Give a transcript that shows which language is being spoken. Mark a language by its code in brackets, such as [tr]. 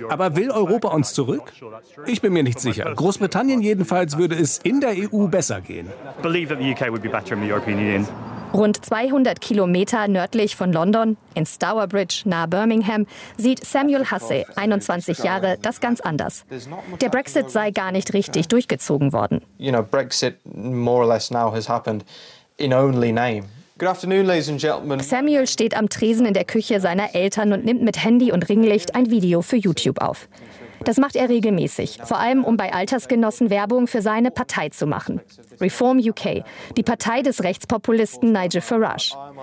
[de] Aber will Europa uns zurück? Ich bin mir nicht sicher. Großbritannien jedenfalls würde es in der EU besser gehen. Rund 200 Kilometer nördlich von London, in Stourbridge, nahe Birmingham, sieht Samuel Hussey, 21 Jahre, das ganz anders. Der Brexit sei gar nicht richtig durchgezogen worden. [en] You know, Brexit more or less now has happened in only name. Good afternoon, ladies and gentlemen. [de] Samuel steht am Tresen in der Küche seiner Eltern und nimmt mit Handy und Ringlicht ein Video für YouTube auf. Das macht er regelmäßig, vor allem um bei Altersgenossen Werbung für seine Partei zu machen. Reform UK, die Partei des Rechtspopulisten Nigel Farage.